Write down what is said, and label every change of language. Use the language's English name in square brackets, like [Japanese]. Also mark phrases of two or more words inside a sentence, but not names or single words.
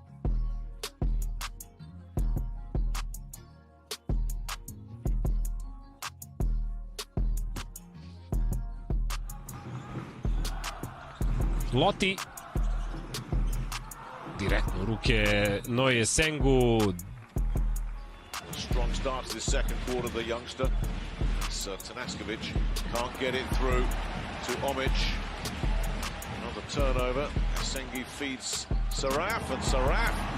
[Serbian] Loti direktno u ruke Noe Essengu. [English] Strong start to this second quarter, the youngster. Tanaskovic can't get it through to Omic. Another turnover. Essengue feeds Saraf, and Saraf.